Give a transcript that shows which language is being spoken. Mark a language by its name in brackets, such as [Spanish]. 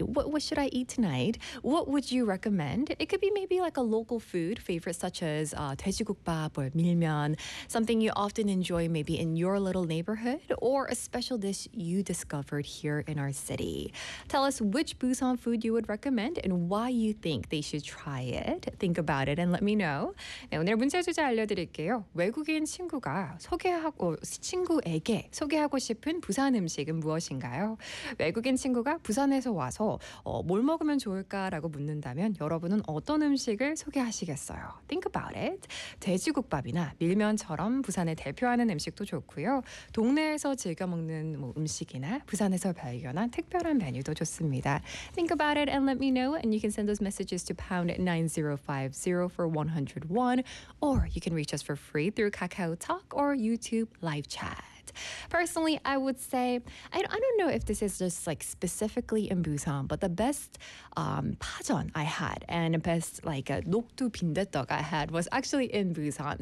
[English] What should I eat tonight? What would you recommend? It could be maybe like a local food favorite such as 돼지국밥 or 밀면, something you often enjoy maybe in your little neighborhood, or a special dish you discovered here in our city. Tell us which Busan food you would recommend and why you think they should try it. Think about it and let me know. [Korean] 네, 오늘 문제 주제 알려드릴게요. 외국인 친구가 친구에게 소개하고 싶은 부산 음식은 무엇인가요? 외국인 친구가 부산에서 와서 뭘 먹으면 좋을까라고 묻는다면 여러분은 어떤 음식을 소개하시겠어요? [English] Think about it. [Korean] 돼지국밥이나 밀면처럼 부산에 대표하는 음식도 좋고요. 동네에서 즐겨 먹는 음식이나 부산에서 발견한 특별한 메뉴도 좋습니다. [English] Think about it and let me know. And you can send those messages to #9050 for 100. Or you can reach us for free through KakaoTalk or YouTube live chat. Personally, I would say, I don't know if this is just like specifically in Busan, but the best 파전 I had and the best like 녹두 빈대떡 I had was actually in Busan.